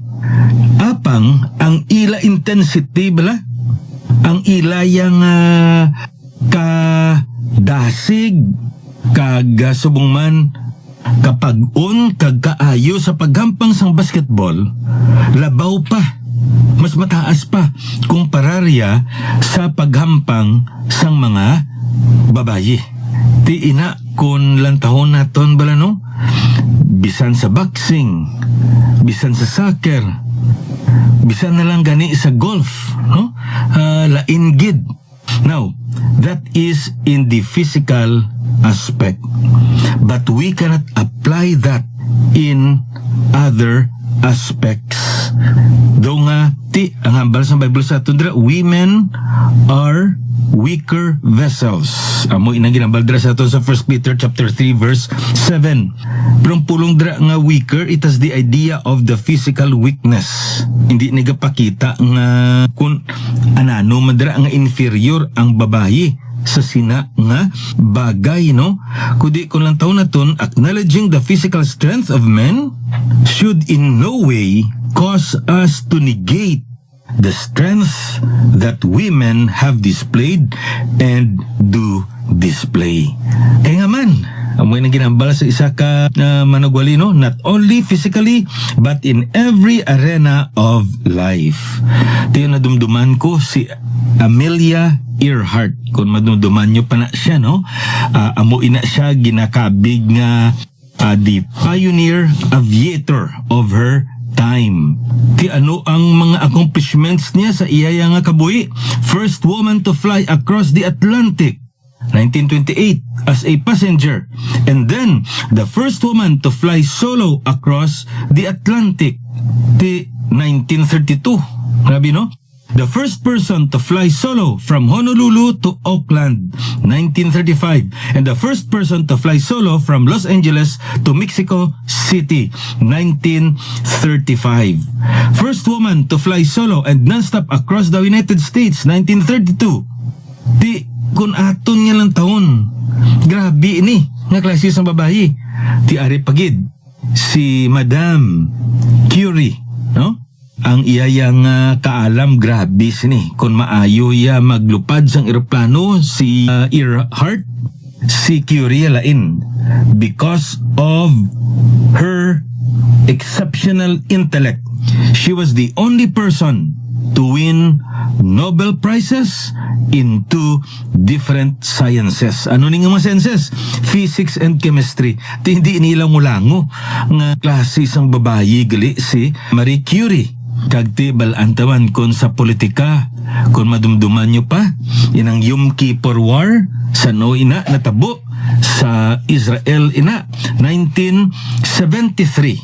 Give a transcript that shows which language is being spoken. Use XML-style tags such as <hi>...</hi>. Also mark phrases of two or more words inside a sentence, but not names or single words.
<hil>Apang ang ila intensity bala, ang ila yang kadasig kag subong man kapag-on kag kaayo sa paghampang sang basketball, labaw pa, mas mataas pa kumpara sa paghampang sang mga babaye. Ti ina kun lantahon naton bala no, bisan sa boxing, bisan sa soccer, bisan na lang gani sa golf, no? Lain gid.</hil> <en>Now, that is in the physical aspect. But we cannot apply that in other aspects.</en> <hil>Though nga, ang hambal sa Bible sa tundra,</hil> <en>women are weaker vessels.</en> <hil>Amo inang ginambal dra sa aton sa 1 Peter chapter 3 verse 7. Pero pulong dra nga</hil> <en>weaker, it has the idea of the physical weakness.</en> <hil>Hindi nagapakita nga kung anano madra nga inferior ang babayi sa sina nga bagay, no? Kundi kung lang taon naton,</hil> <en>acknowledging the physical strength of men should in no way cause us to negate the strength that women have displayed and do display.</en> <hil>Kaya nga man, amoy na ginambala sa isa ka manugwali, no?</hil> <en>Not only physically, but in every arena of life.</en> <hil>Tiyo na dumduman ko si Amelia Earhart. Kung madumduman nyo pa na siya, no? Amo ina siya ginakabig nga</hil> <en>the pioneer aviator of her time.</en> <hil>Ti ano ang mga accomplishments niya sa iyaya nga kabuhi?</hil> <en>First woman to fly across the Atlantic, 1928, as a passenger. And then, the first woman to fly solo across the Atlantic, ti 1932.</en> <hil>Grabe, no?</hil> <en>The first person to fly solo from Honolulu to Auckland, 1935. And the first person to fly solo from Los Angeles to Mexico City, 1935. First woman to fly solo and non-stop across the United States, 1932.</en> <hil>Di, kung aton nga lang taon, grabe ini, nga klase sa babayi. Di ari pagid, si Madame Curie, no? Ang iyayang kaalam, grabe sini. Kung maayo ya maglupad sang eroplano, si Earhart, si Curie lain.</hil> <en>Because of her exceptional intellect, she was the only person to win Nobel Prizes in 2 different sciences.</en> <hil>Ano ni nga mga sciences?</hil> <en>Physics and chemistry.</en> <hil>Hindi nilang mulango nga klase sang babayi gali si Marie Curie. Kagti balantawan kon sa politika, kung madumduman nyo pa, inang Yom Kippur War, sa no ina natabo sa Israel ina, 1973.</hil>